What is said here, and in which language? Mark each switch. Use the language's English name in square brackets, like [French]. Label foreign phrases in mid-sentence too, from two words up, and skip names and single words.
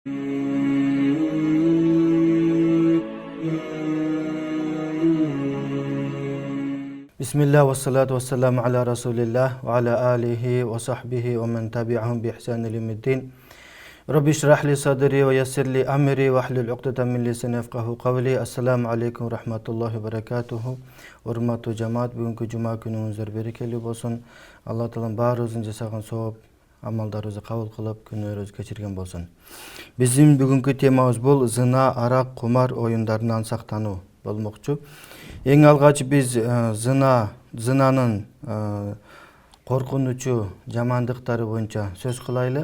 [Arabic] بسم الله والصلاة والسلام على رسول الله وعلى آله وصحبه ومن تبعهم بإحسان إلى يوم الدين. رب اشرح لي صدري ويسر لي أمري واحلل عقدة من لساني يفقهوا قولي. السلام عليكم ورحمة الله وبركاته. [Kyrgyz] Урматтуу жамаат, бүгүнкү жума күнүңүздөр берекелүү болсун. Алла таалам баарыбыздын жасаган сооп амалдарыбызды кабыл кылып, күнөөрүбүздү кечирген болсун. Биздин бүгүнкү темабыз бул зына, арак, кумар оюндарынан сактануу болмокчу. Эң алгач биз зынанын коркунучу, жамандыктары боюнча сөз кылайлы.